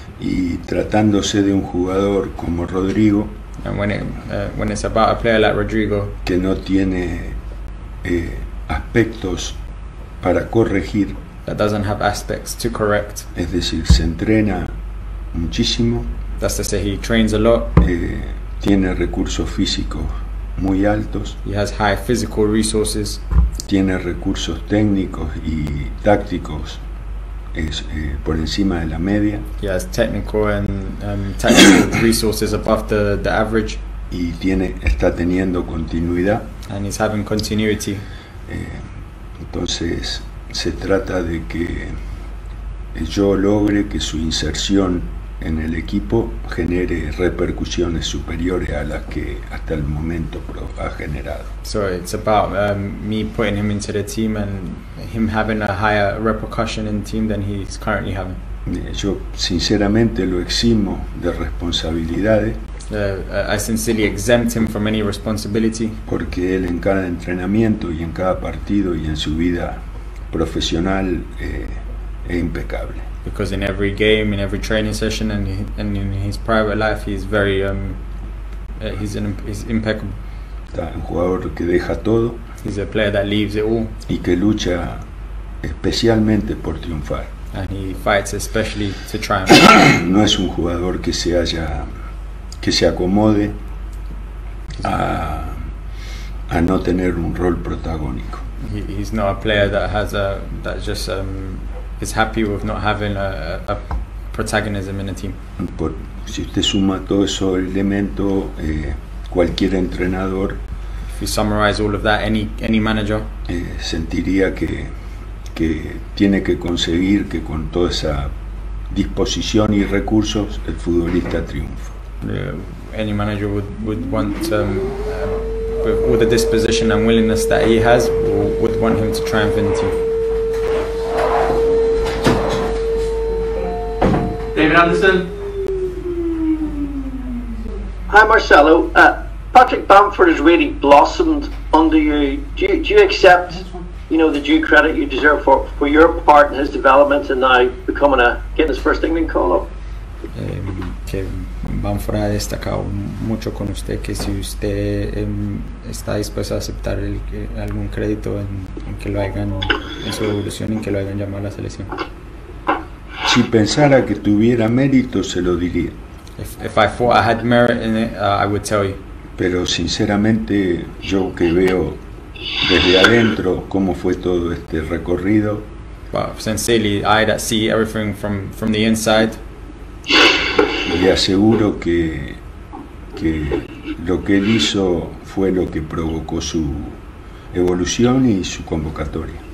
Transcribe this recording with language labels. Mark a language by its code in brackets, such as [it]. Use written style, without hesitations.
[es] Y tratándose de un jugador como Rodrigo, [en] and when it's about a player like Rodrigo, [es] que no tiene aspectos para corregir, [en] that doesn't have aspects to correct. [es] Es decir, se entrena muchísimo. [en] That's to say, he trains a lot. [es] Tiene recursos físicos muy altos. [en] He has high physical resources. [es] Tiene recursos técnicos y tácticos por encima de la media. [en] He has technical and tactical resources above the average. [es] Y está teniendo continuidad. [en] And he's having continuity. [es] Entonces se trata de que yo logre que su inserción en el equipo genere repercusiones superiores a las que hasta el momento ha generado. [en] So it's about me putting him into the team and him having a higher repercussion in the team than he's currently having. [es] Yo sinceramente lo eximo de responsabilidades. [en] I sincerely exempt him from any responsibility. [es] Porque él en cada entrenamiento y en cada partido y en su vida profesional es impecable. [en] Because in every game, in every training session, and in his private life, he's very he's impeccable. [es] Está un jugador que deja todo. [en] He's a player that leaves it all. [es] Y que lucha especialmente por triunfar. [en] And he fights especially to triumph. [es] No es un jugador que se acomode a no tener un rol protagónico. [en] He's not a player that has that just is happy with not having a protagonism in a team. [es] Si usted suma todos esos elementos, cualquier entrenador, [en] if you summarize all of that, any manager [es] sentiría que tiene que conseguir que con toda esa disposición y recursos el futbolista triunfa. [en] Any manager would want with all the disposition and willingness that he has, would want him to triumph in the team. David Anderson. Hi Marcelo. Patrick Bamford has really blossomed under you. Do you accept, the due credit you deserve for your part in his development and now getting his first England call-up? [es] Que Bamford ha destacado mucho con usted, que si usted está dispuesto a aceptar algún crédito en que lo hagan, en su evolución, en que lo hayan llamado a la selección. Si pensara que tuviera mérito, se lo diría. [en] If I thought I had merit in it, I would tell you. [es] Pero sinceramente, yo que veo desde adentro cómo fue todo este recorrido, [en] but sincerely, I that see everything from the inside, [es] le aseguro que lo que él hizo fue lo que provocó su evolución y su convocatoria.